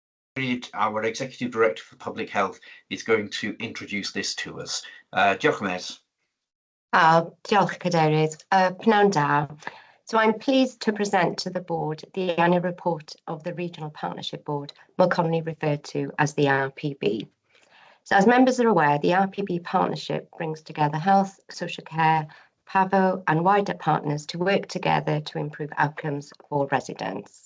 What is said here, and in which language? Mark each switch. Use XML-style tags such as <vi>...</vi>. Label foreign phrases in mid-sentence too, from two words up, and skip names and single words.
<en>our Executive Director for Public Health, is going to introduce this to us.</en> <cy>Diolch, Mes. Diolch, Cadeirydd. Pnawn da.</cy> <en>So I'm pleased to present to the board the annual report of the Regional Partnership Board, more commonly referred to as the RPB. So as members are aware, the RPB partnership brings together health, social care, PAVO and wider partners to work together to improve outcomes for residents.</en>